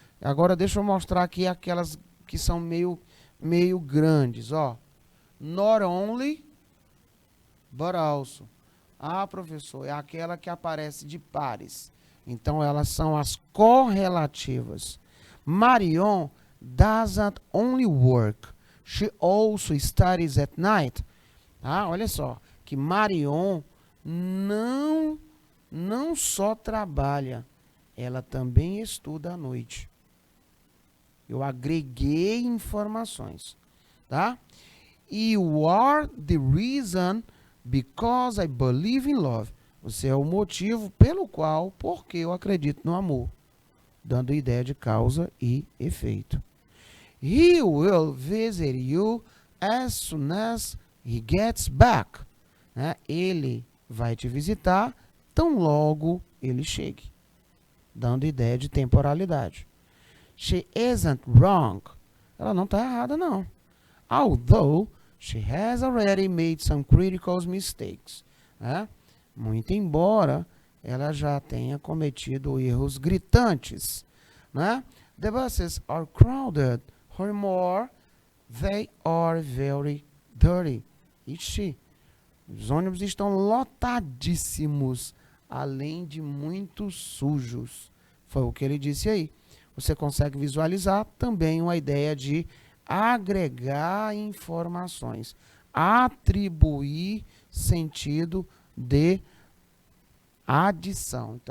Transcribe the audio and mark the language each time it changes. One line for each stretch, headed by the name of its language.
Portuguese: Agora deixa eu mostrar aqui aquelas que são meio grandes, ó.
English: Not only, but also.
Portuguese: Ah, professor, é aquela que aparece de pares. Então, elas são as correlativas.
English: Marion doesn't only work, she also studies at night.
Portuguese: Ah, olha só, que Marion não só trabalha, ela também estuda à noite. Eu agreguei informações, tá?
English: You are the reason because I believe in love.
Portuguese: Você é o motivo porque eu acredito no amor. Dando ideia de causa e efeito.
English: He will visit you as soon as he gets back.
Portuguese: Né? Ele vai te visitar tão logo ele chegue. Dando ideia de temporalidade.
English: She isn't wrong.
Portuguese: Ela não está errada, não.
English: Although she has already made some critical mistakes.
Portuguese: Né? Muito embora ela já tenha cometido erros gritantes. Né?
English: The buses are crowded. Furthermore, they are very dirty.
Portuguese: Ixi, os ônibus estão lotadíssimos, além de muito sujos. Foi o que ele disse aí. Você consegue visualizar também uma ideia de agregar informações, atribuir sentido de adição.